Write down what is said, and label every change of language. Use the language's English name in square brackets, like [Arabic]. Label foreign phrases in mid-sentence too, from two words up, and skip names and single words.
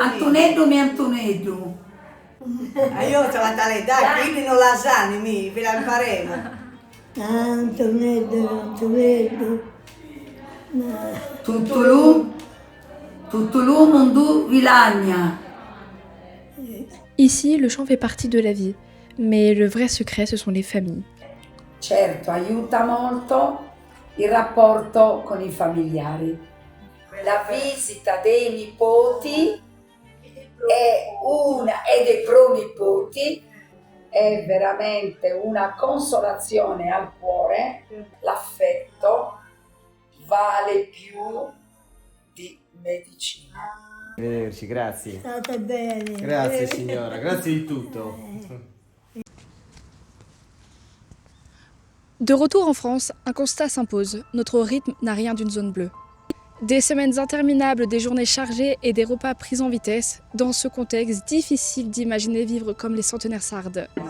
[Sardinian] Antoneddu mi Antoneddu. [Italian] Io sono Natale, dai, quindi non la sanno, ve la imparemo. [Sardinian] Antoneddu. Tutulu mundu vilagna. [French] Ici, le chant fait partie de la vie, mais le vrai secret, ce sont les familles. [Italian] Certo, aiuta molto il rapporto con i familiari. La visita dei nipoti e dei pronipoti è veramente una consolazione al cuore. L'affetto vale più di medicina. Arrivederci, grazie. State bene. Grazie signora, grazie di tutto. [French] De retour en France, un constat s'impose. Notre rythme n'a rien d'une zone bleue. Des semaines interminables, des journées chargées et des repas pris en vitesse. Dans ce contexte, difficile d'imaginer vivre comme les centenaires sardes.